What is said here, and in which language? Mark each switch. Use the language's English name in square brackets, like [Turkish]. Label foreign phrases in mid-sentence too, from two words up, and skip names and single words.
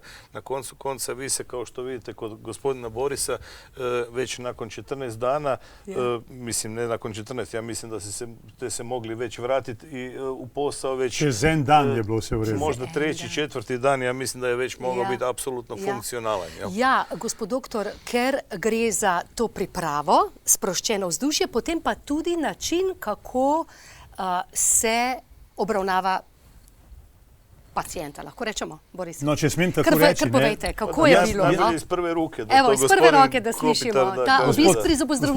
[Croatian] Na koncu konca vi se, kao što vidite kod gospodina Borisa, već nakon 14 dana, mislim ne nakon 14, ja mislim da ste se mogli već vratiti i u posao već... [Slovenian] Čez en dan je bilo se v redu. [Croatian] Možda treći, četvrti dan, ja mislim da je već mogao biti apsolutno funkcionalan. [Slovenian] Ja, gospod doktor, ker gre za to pripravo, sproščeno vzdušje, potem pa tudi način, kako se obravnava pacijenta, lahko rečemo, Boris? No, če smem tako reči, kar povejte, kako je bilo? Ja, iz prve roke. Evo, iz prve roke, da slišimo ta obisk pri zobozdravniku.